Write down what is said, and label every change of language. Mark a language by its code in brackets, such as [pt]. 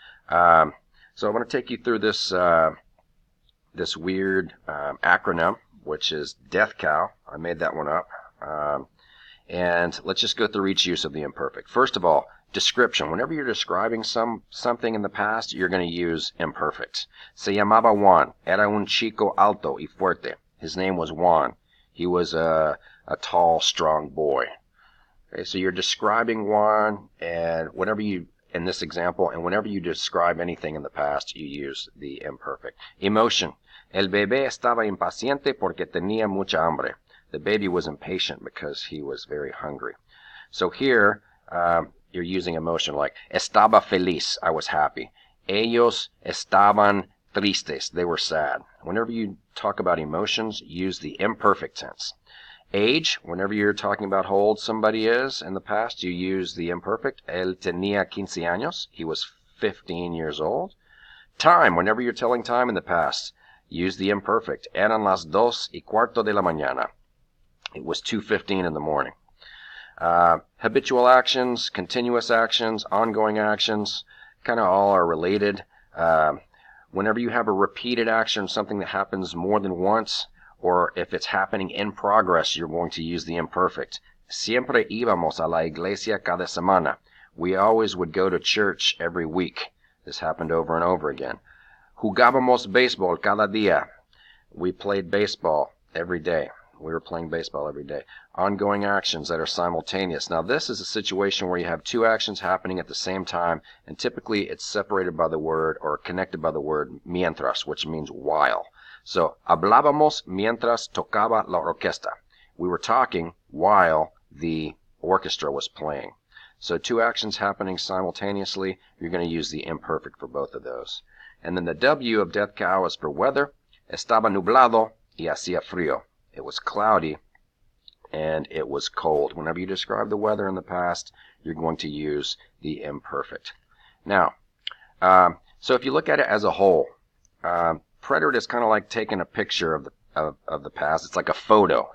[en] So I'm going to take you through this this weird acronym, which is Death Cow. I made that one up. And let's just go through each use of the imperfect. First of all, description. Whenever you're describing something in the past, you're going to use imperfect. [es] Se llamaba Juan. Era un chico alto y fuerte. [en] His name was Juan. He was a tall, strong boy. Okay, so you're describing Juan, and whenever you, in this example, and whenever you describe anything in the past, you use the imperfect. Emotion. [es] El bebé estaba impaciente porque tenía mucha hambre. [en] The baby was impatient because he was very hungry. So here, you're using emotion like, [es] estaba feliz, [en] I was happy. [es] Ellos estaban tristes, [en] they were sad. Whenever you talk about emotions, use the imperfect tense. Age, whenever you're talking about how old somebody is in the past, you use the imperfect. [es] Él tenía 15 años, [en] he was 15 years old. Time, whenever you're telling time in the past, use the imperfect. [es] Eran las 2:15 de la mañana. [en] It was 2:15 in the morning. Habitual actions, continuous actions, ongoing actions, kind of all are related. Whenever you have a repeated action, something that happens more than once, or if it's happening in progress, you're going to use the imperfect. [es] Siempre íbamos a la iglesia cada semana. [en] We always would go to church every week. This happened over and over again. [es] Jugábamos béisbol cada día. [en] We played baseball every day. We were playing baseball every day. Ongoing actions that are simultaneous. Now this is a situation where you have two actions happening at the same time, and typically it's separated by the word or connected by the word mientras, which means while. [es] So, hablábamos mientras tocaba la orquesta. [en] We were talking while the orchestra was playing. So two actions happening simultaneously, you're going to use the imperfect for both of those. And then the W of death cow is for weather. [es] Estaba nublado y hacía frío. [en] It was cloudy and it was cold. Whenever you describe the weather in the past, you're going to use the imperfect. Now, so if you look at it as a whole, preterite is kind of like taking a picture of the past. It's like a photo.